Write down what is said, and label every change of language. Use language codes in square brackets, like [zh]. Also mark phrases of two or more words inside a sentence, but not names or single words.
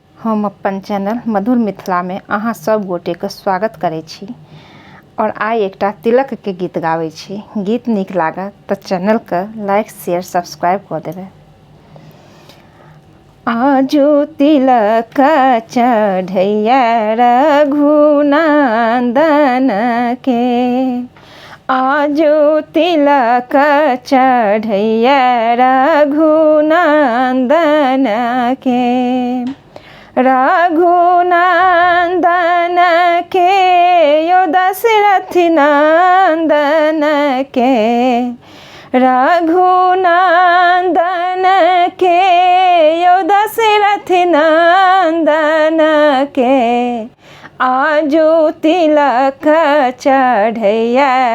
[mai] हम अपन चैनल मधुर मिथिला में अहाँ सब गोटे के स्वागत करै छी और आइ एकटा तिलक के गीत गाबै छी। गीत नीक लागत तो चैनल के [en] like share subscribe [mai] कर देबै। आजू तिलक चढ़ैया रघुनंदन के, आजू तिलक चढ़ैया रघुनंदन के, रघुनंदन के यो दशरथ नंदन के, रघुनंदन के यो दशरथ नंदन के, आजू तिलक चढ़ैया